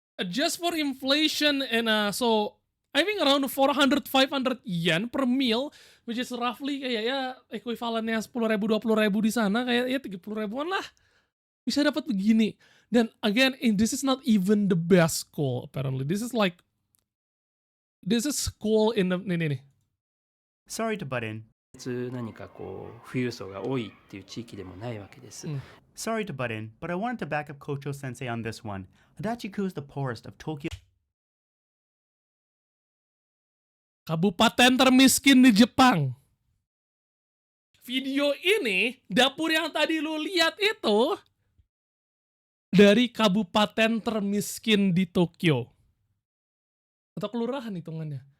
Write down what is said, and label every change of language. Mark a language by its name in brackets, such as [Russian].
[English] Just for inflation and so I think around 400-500 yen per meal, which is roughly [Indonesian] kayak ya ekuivalennya 10.000 20.000 di sana, kayak ya 30 ribuan lah. Bisa dapat begini. [English] Dan again, this is not even the best school apparently. This is school in the nih. Sorry to butt in. [Japanese] 何かこう富裕層が多いっていう地域でもないわけです。 [English] Sorry to butt in, but I wanted to back up Kocho Sensei on this one. Adachi-ku is the poorest of Tokyo. [Indonesian] Kabupaten termiskin di Jepang. Video ini, dapur yang tadi lu lihat itu dari kabupaten termiskin di Tokyo. Atau kelurahan hitungannya.